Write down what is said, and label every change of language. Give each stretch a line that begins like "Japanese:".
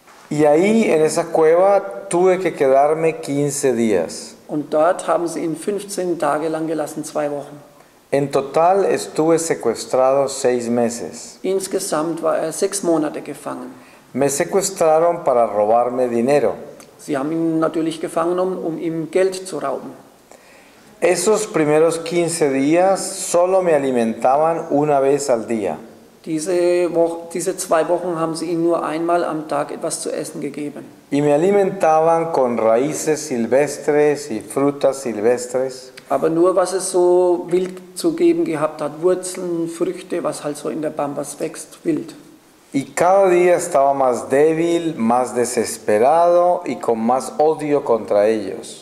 Spanish: Y ahí en esa cueva tuve que quedarme 15 días.
German: Und dort haben sie ihn 15 Tage lang gelassen, 2 Wochen.
Spanish: En total estuve secuestrado 6 meses.
German: Insgesamt war er 6 Monate gefangen.
Spanish: Me secuestraron para robarme dinero.
German: Sie haben ihn natürlich gefangen, um ihm Geld zu rauben.
Spanish: Esos primeros 15 días solo me alimentaban una vez al día.
German: Diese 2 Wochen haben sie ihm nur einmal am Tag etwas zu essen gegeben.
Spanish: Y me alimentaban con raíces silvestres y frutas silvestres.
German: Aber nur, was es so wild zu geben gehabt hat, Wurzeln, Früchte, was halt so in der Pampas wächst, wild.
Spanish: Y cada día estaba más débil, más desesperado y con más odio contra ellos.